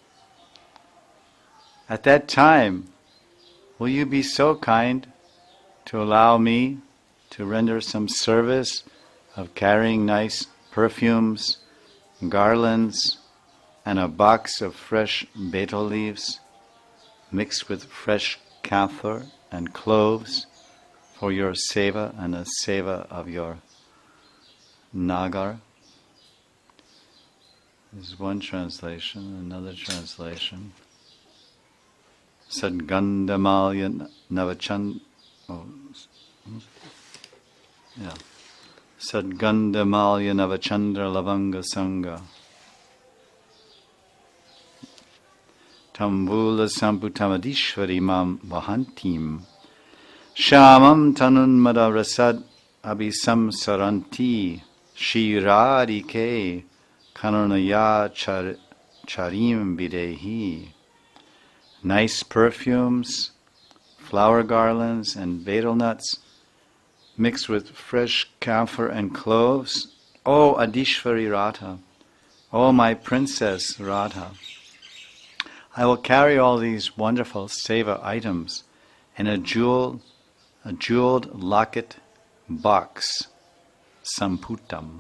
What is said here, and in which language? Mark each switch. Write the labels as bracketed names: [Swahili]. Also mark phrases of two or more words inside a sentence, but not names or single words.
[English] At that time, will you be so kind to allow me to render some service of carrying nice perfumes, garlands, and a box of fresh betel leaves mixed with fresh camphor and cloves for your seva and the seva of your nagar? This is one translation. Another translation. [Sanskrit] Sadgandamalya Navachand. Sadgandamalya Navachandra Lavanga Sangha Tambula Samputamadishwari Mam Vahantim Shamam Tanunmada Rasad Abhisam Saranti Shirarike Kananaya Charim Videhi. [English] Nice perfumes, flower garlands, and betel nuts mixed with fresh camphor and cloves. O Adishwari Radha, O my princess Radha, I will carry all these wonderful seva items in a jeweled locket box, samputam.